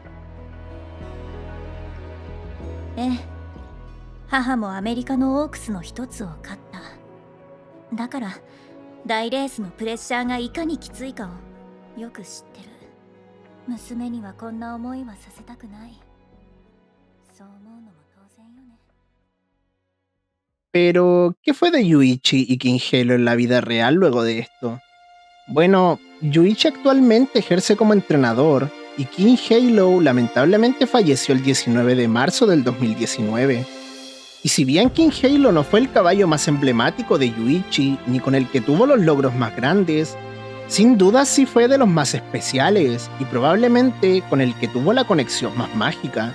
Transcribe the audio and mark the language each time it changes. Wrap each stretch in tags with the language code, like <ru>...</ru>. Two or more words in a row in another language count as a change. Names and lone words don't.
<ja>ええ、母もアメリカのオークスの一つを勝った。だから大レースのプレッシャーがいかにきついかをよく知ってる。娘にはこんな思いはさせたくない。そう思うのも</ja> <es>Pero, ¿qué fue de Yuichi y King Halo en la vida real luego de esto? Bueno, Yuichi actualmente ejerce como entrenador y King Halo lamentablemente falleció el 19 de marzo del 2019. Y si bien King Halo no fue el caballo más emblemático de Yuichi ni con el que tuvo los logros más grandes, sin duda sí fue de los más especiales y probablemente con el que tuvo la conexión más mágica.</es>